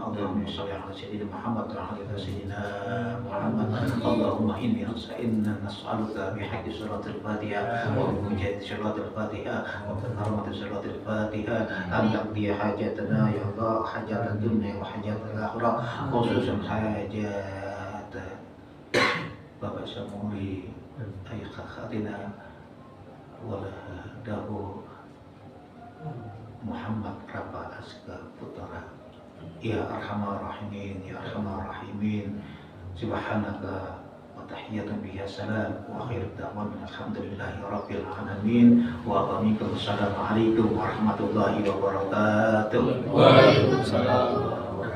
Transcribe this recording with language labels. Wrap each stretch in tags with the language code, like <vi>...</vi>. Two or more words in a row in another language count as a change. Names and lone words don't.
<ar>اللهم صل على سيدنا محمد وعلى سيدنا محمد. اللهم إنا نسألك بحق سورة الفاتحة وبمجد سورة الفاتحة وبكرامة سورة الفاتحة أن تقضي حاجاتنا يا الله، حاجات الدنيا وحاجات الآخرة، خصوصا حاجات</ar> <id>Bapak Samuri ayah</id> <ar>kakakina waladahu Muhammad Rapa Aska Putra. يا أرحم الراحمين، يا أرحم الراحمين. سبحانك وتحية بها سلام وآخر دعوان الحمد لله رب العالمين. والسلام عليكم ورحمة الله وبركاته. Waalaikumsalam.</ar>